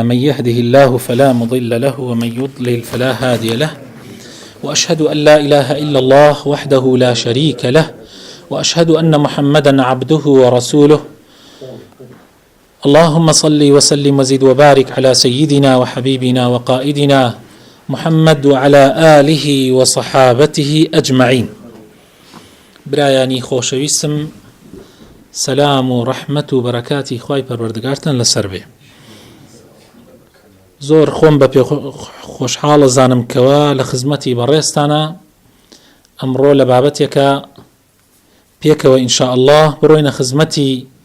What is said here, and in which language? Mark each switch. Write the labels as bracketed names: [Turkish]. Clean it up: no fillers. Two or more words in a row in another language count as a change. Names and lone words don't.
[Arabic] من يهده الله فلا مضل له ومن يضلل فلا هادي له، وأشهد أن لا إله إلا الله وحده لا شريك له، وأشهد أن محمدا عبده ورسوله. اللهم صل وسلم وزد وبارك على سيدنا وحبيبنا وقائدنا محمد وعلى آله وصحابته أجمعين. [Central Kurdish] برایانی خۆشەویستم، سلام و ڕەحمەت و بەرەکاتی خوای پەروەردگارتان لەسەر بێ. زۆر خۆم بە پێ خۆشحاڵ زانم کەوە لە خزمەتی بەڕێستانە ئەمڕۆ لە بابەتێکە پێکەوە [Arabic] ئینشاء الله [Central Kurdish] بڕۆینە خزمەتی